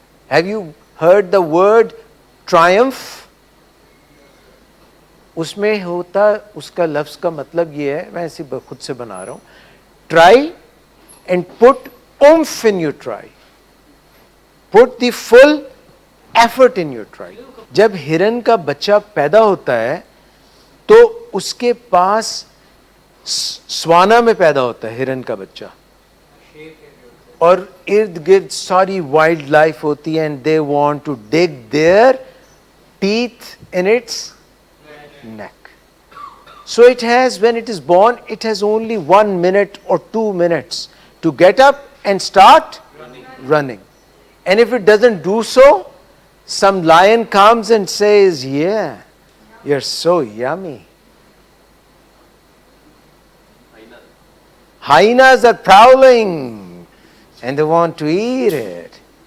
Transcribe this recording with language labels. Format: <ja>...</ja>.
<en>Have you heard the word triumph?</en> <ur>اس میں ہوتا، اس کا لفظ کا مطلب یہ ہے، میں اسے خود سے بنا رہا ہوں،</ur> <en>try and put oomph in your try. Put the full effort in your try.</en> <ur>جب ہرن کا بچہ پیدا ہوتا ہے تو اس کے پاس سوانا میں پیدا ہوتا ہے ہرن کا بچہ، اور ارد گرد ساری وائلڈ لائف ہوتی ہے،</ur> <en>And they want to dig their teeth in its neck. So it has, when it is born it has only 1 minute or 2 minutes to get up and start running. And if it doesn't do so, some lion comes and says, yeah, You're so yummy. Hyenas are prowling and they want to eat it.</en>